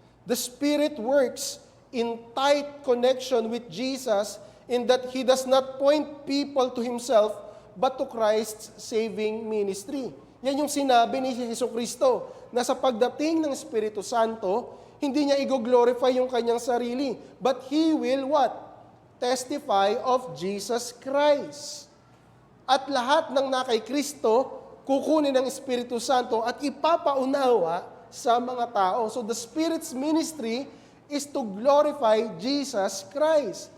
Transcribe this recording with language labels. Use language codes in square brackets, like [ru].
[en] The Spirit works in tight connection with Jesus in that He does not point people to Himself but to Christ's saving ministry. [tl] Yan yung sinabi ni Jesucristo na sa pagdating ng Espiritu Santo, hindi niya i-glorify yung kanyang sarili, [en] but He will what? Testify of Jesus Christ. [tl] At lahat ng nakay Kristo, kukunin ng Espiritu Santo at ipapaunawa sa mga tao. [en] So the Spirit's ministry is to glorify Jesus Christ.